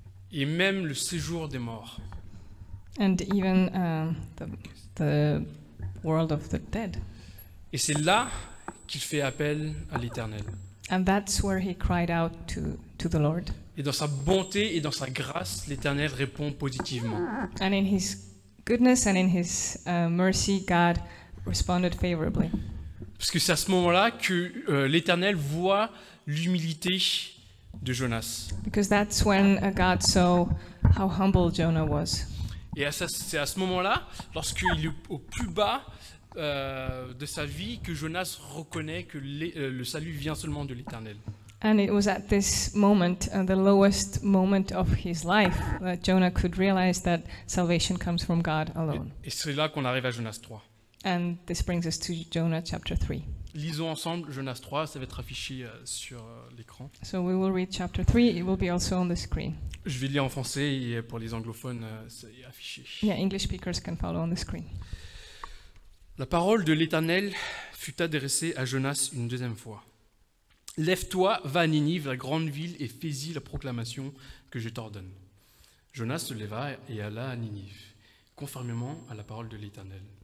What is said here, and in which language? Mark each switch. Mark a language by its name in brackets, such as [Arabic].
[French] et même le séjour des morts. [English] and even the world of the dead. [French] Et c'est là qu'il fait appel à l'Éternel. [English] And that's where he cried out to the Lord. [French] Et dans sa bonté et dans sa grâce, l'Éternel répond positivement. [English] And in his goodness and in his mercy, God responded favorably. [French] Parce que c'est à ce moment-là que l'Éternel voit l'humilité de Jonas. [English] Because that's when God saw how humble Jonah was. [French] Et c'est à ce moment-là, lorsqu'il est au plus bas de sa vie, que Jonas reconnaît que le salut vient seulement de l'Éternel. [English] And it was at this moment, the lowest moment of his life, that Jonah could realize that salvation comes from God alone. [French] Et c'est là qu'on arrive à Jonas 3. [English] And this brings us to Jonah chapter 3. [French] Lisons ensemble Jonas 3, ça va être affiché sur l'écran. [English] So we will read chapter 3. It will be also on the screen. [French] Je vais lire en français et pour les anglophones, c'est affiché. [English] Yeah, English speakers can follow on the screen. [French] La parole de l'Éternel fut adressée à Jonas une deuxième fois. Lève-toi, va à Ninive, la grande ville, et fais-y la proclamation que je t'ordonne. Jonas se leva et alla à Ninive, conformément à la parole de l'Éternel.